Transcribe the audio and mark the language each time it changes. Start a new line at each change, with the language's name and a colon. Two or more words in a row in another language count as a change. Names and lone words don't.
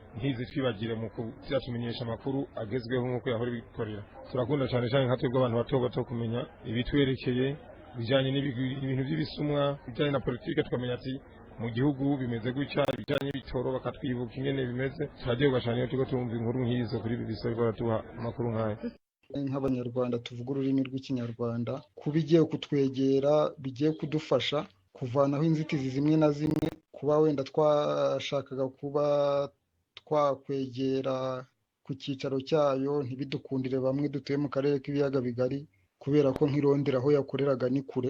Rundi: ntizi twibagire mu kutumenyesha amakuru agezweho nk'uko yahora bikorera. Turakunda cyane cyane nka twebwe abantu bato bato kumenya ibitwerekeye bijanye n'ibintu by'ibisumwa bijanye na politike, tukamenya ati mu gihugu bimeze gutya, bijanye bitoro bakatwibuka ingene bimeze. Turagiye cyane iyo tuko tumva inkuru nk'izo kuri BBC baratuha amakuru nk'aya.
Kinyarwanda: Nk'abanyarwanda tuvuga ururimi rw'ikinyarwanda kubigiye kutwegera bigiye kudufasha kuvanaho inzitizi zimwe na zimwe, kuba wenda twashakaga kuba twakwegera ku cyicaro cyayo ntibidukundire bamwe dutuye mu karere k'ibiyaga bigari kubera ko nk'irondera aho yakoreraga ni kure.